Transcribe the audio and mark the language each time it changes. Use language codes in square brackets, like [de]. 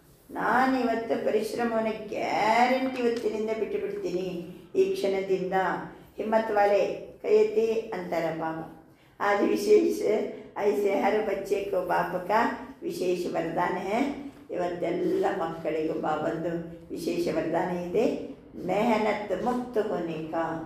[kn] ನಾನಿವತ್ತು ಪರಿಶ್ರಮವನ್ನು ಗ್ಯಾರಂಟಿ ಇವತ್ತಿನಿಂದ ಬಿಟ್ಟು ಬಿಡ್ತೀನಿ, ಈ ಕ್ಷಣದಿಂದ. ಹಿಮ್ಮತ್ ವಾಲೆ ಕೈ ಎತ್ತಿ ಅಂತಾರೆ ಬಾಬಾ. [hi] आज विशेष ऐसे हर बच्चे को बाप का विशेष वरदान है. [kn] ಇವತ್ತೆಲ್ಲ ಮಕ್ಕಳಿಗೂ ಬಾಬಂದು ವಿಶೇಷ ವರದಾನ ಇದೆ, [hi] ಮೆಹನತ್ ಮುಕ್ತ ಹೋನೆ ಕಾ.